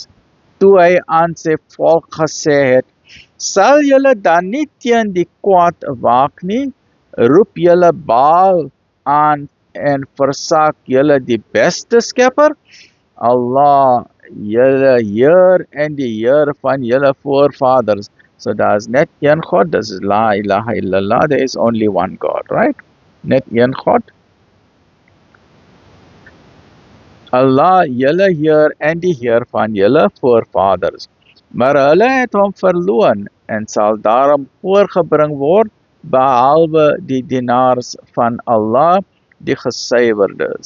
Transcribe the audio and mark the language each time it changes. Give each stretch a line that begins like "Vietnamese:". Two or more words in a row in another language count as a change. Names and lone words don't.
Afrikaans: Toe hy aan sy volk gesê het, sal julle dan nie teen die kwaad waak nie, roep julle Baal aan en versaak julle die beste skepper, Allah, julle Heer en die Heer van julle voorvaders. So daar is net een God, dis is
Arabic: لا إله إلا الله,
English: there is only one God, right?
Afrikaans: Net een God. Allah, julle Heer en die Heer van julle voorvaders. Maar hulle het hom verloon en sal daarom voorgebring word, behalwe die dienaars van Allah, die gesuiwerdes.